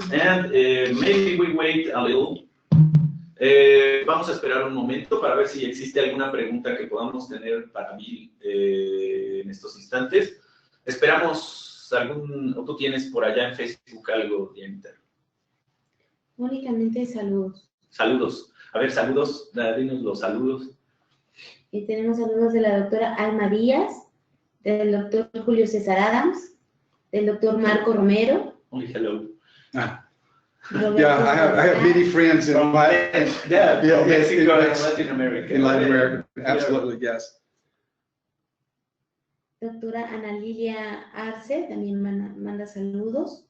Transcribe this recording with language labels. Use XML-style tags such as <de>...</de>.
<en>And maybe we wait a little.</en> <es>Vamos a esperar un momento para ver si existe alguna pregunta que podamos tener para Bill en estos instantes. Esperamos o tú tienes por allá en Facebook algo, Dianita. Únicamente saludos. Saludos. A ver, saludos, dinos los saludos. Y tenemos saludos de la doctora Alma Díaz, del doctor Julio César Adams, del doctor Marco Romero.</es> <en>Only hello. Yeah, I have many friends in Mexico and Latin America. In Latin America, absolutely, yes.</en> <es>Doctora Ana Lilia Arce también manda saludos.</es>